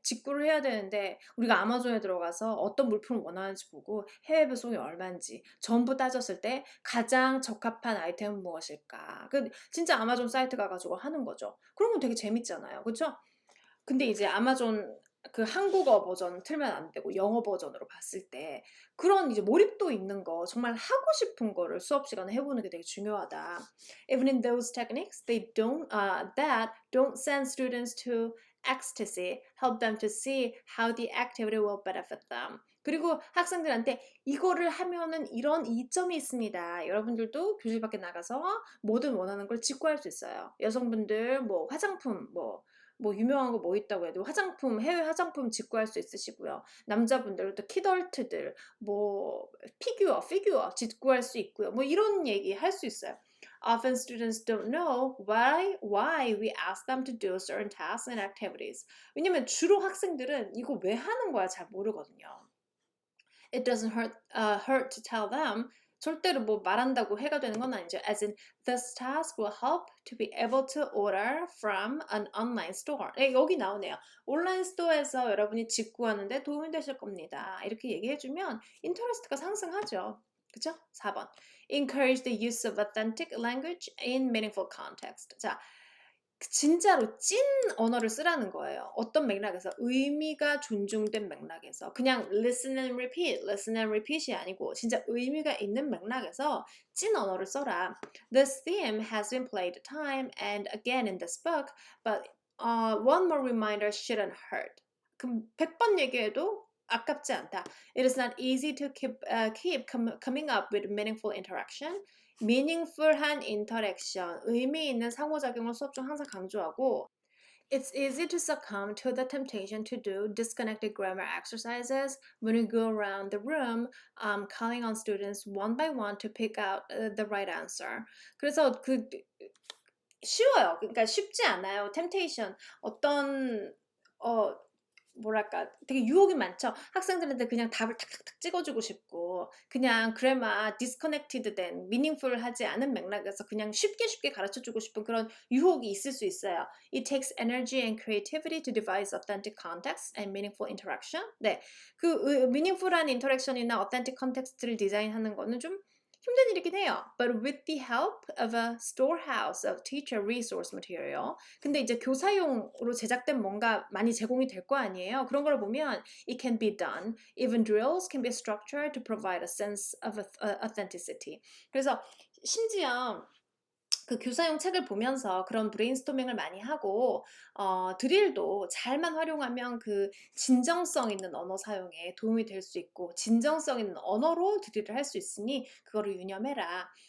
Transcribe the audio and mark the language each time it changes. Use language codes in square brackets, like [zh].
[ko] 직구를 해야 되는데 우리가 아마존에 들어가서 어떤 물품을 원하는지 보고 해외 배송이 얼마인지 전부 따졌을 때 가장 적합한 아이템은 무엇일까? 진짜 아마존 사이트 가가지고 하는 거죠. 그러면 되게 재밌잖아요. 그렇죠? 근데 이제 아마존 그 한국어 버전 틀면 안 되고 영어 버전으로 봤을 때 그런 이제 몰입도 있는 거 정말 하고 싶은 거를 수업 시간에 해보는 게 되게 중요하다. [en] Even in those techniques, that don't send students to ecstasy, help them to see how the activity will benefit them. [ko] 그리고 학생들한테 이거를 하면은 이런 이점이 있습니다. 여러분들도 교실 밖에 나가서 뭐든 원하는 걸 직구할 수 있어요. 여성분들 뭐 화장품 뭐 유명한 거 뭐 있다고 해도 화장품, 해외 화장품 직구할 수 있으시고요. 남자분들도 키덜트들, 뭐 피규어 직구할 수 있고요. 뭐 이런 얘기 할 수 있어요. [en] Often students don't know why we ask them to do certain tasks and activities. [ko] 왜냐면 주로 학생들은 이거 왜 하는 거야 잘 모르거든요. [en] It doesn't hurt to tell them. [ko] 절대로 뭐 말한다고 해가 되는 건 아니죠. [en] As in, this task will help to be able to order from an online store. [ko] 네, 여기 나오네요. 온라인 스토어에서 여러분이 직구하는데 도움이 되실 겁니다. 이렇게 얘기해주면 인터레스트가 상승하죠. 그죠? 4번. [en] Encourage the use of authentic language in meaningful context. [ko] 자, 진짜로 찐 언어를 쓰라는 거예요. 어떤 맥락에서 의미가 존중된 맥락에서 그냥 [en] listen and repeat [ko] 이 아니고 진짜 의미가 있는 맥락에서 찐 언어를 써라. [en] This theme has been played time and again in this book, but one more reminder shouldn't hurt. [ko] 그럼 100번 얘기해도 아깝지 않다. [en] It is not easy to keep coming up with meaningful interaction. [ko] meaningful한 interaction, 의미 있는 상호작용을 수업 중 항상 강조하고 [en] It's easy to succumb to the temptation to do disconnected grammar exercises when you go around the room, calling on students one by one to pick out the right answer. [ko] 그래서 쉬워요. 그러니까 쉽지 않아요. temptation 어떤 뭐랄까 되게 유혹이 많죠. 학생들한테 그냥 답을 탁탁탁 찍어주고 싶고 그냥 그래마 disconnected 된 meaningful하지 않은 맥락에서 그냥 쉽게 가르쳐주고 싶은 그런 유혹이 있을 수 있어요. [en] It takes energy and creativity to devise authentic context and meaningful interaction. [ko] 네, 그 meaningful한 interaction이나 authentic context를 디자인하는 거는 좀 힘든 일이긴 해요. [en] But with the help of a storehouse of teacher resource material. [ko] 근데 이제 교사용으로 제작된 뭔가 많이 제공이 될 거 아니에요. 그런 걸 보면 [en] it can be done. Even drills can be structured to provide a sense of authenticity. [ko] 그래서 심지어 그 교사용 책을 보면서 그런 브레인스토밍을 많이 하고 드릴도 잘만 활용하면 그 진정성 있는 언어 사용에 도움이 될 수 있고 진정성 있는 언어로 드릴을 할 수 있으니 그거를 유념해라.